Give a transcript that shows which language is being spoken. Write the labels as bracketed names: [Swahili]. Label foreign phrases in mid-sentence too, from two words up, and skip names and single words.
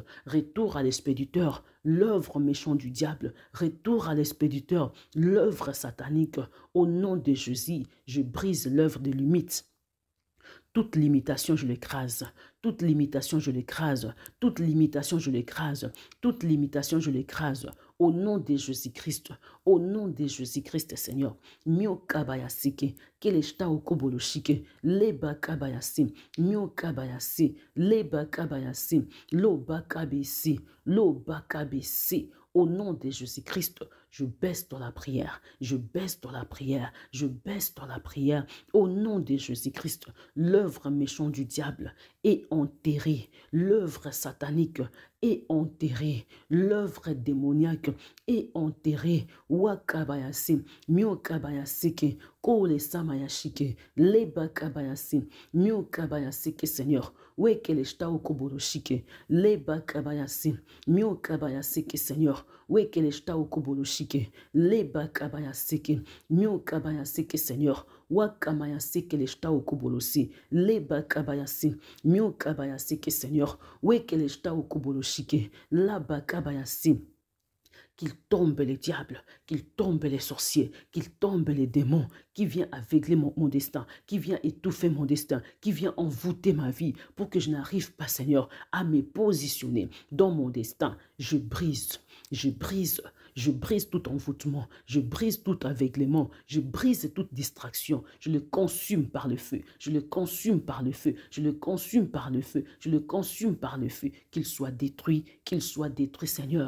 [French] Retour à l'expéditeur, l'œuvre méchante du diable, retour à l'expéditeur, l'œuvre satanique, au nom de Jésus, je brise l'œuvre de limite. Toute limitation, je l'écrase. Toute limitation, je l'écrase. Toute limitation, je l'écrase. Toute limitation, je l'écrase. Au nom de Jésus-Christ. Au nom de Jésus-Christ, Seigneur. Mio kabayasike. Keleshta okoboloshike. Leba kabayasi. Mio kabayasi. Leba kabayasi. Loba kabisi. Loba kabisi. Au nom de Jésus-Christ, je baisse dans la prière, je baisse dans la prière, je baisse dans la prière. Au nom de Jésus-Christ, l'œuvre méchante du diable est enterrée, l'œuvre satanique est enterrée, l'œuvre démoniaque est enterrée. Wakabayasi, miokabayasike, kole samayashike, leba kabayasi, miokabayasike, Seigneur. Wekeleshta okoboloshike, leba kabayasi, miokabayasike, Seigneur. Wekeleshta okoboloshike, leba kabayasike, miokabayasike, Seigneur. Wakamayasike leshta okobolosi, leba kabayasi, miokabayasike, Seigneur. Wekeleshta okoboloshike, laba kabayasi. Qu'il tombe les diables, qu'il tombe les sorciers, qu'il tombe les démons, qui vient aveugler mon destin, qui vient étouffer mon destin, qui vient envoûter ma vie pour que je n'arrive pas, Seigneur, à me positionner dans mon destin. Je brise tout envoûtement, je brise tout aveuglement, je brise toute distraction, je le consume par le feu, je le consume par le feu, je le consume par le feu, je le consume par le feu, qu'il soit détruit, Seigneur.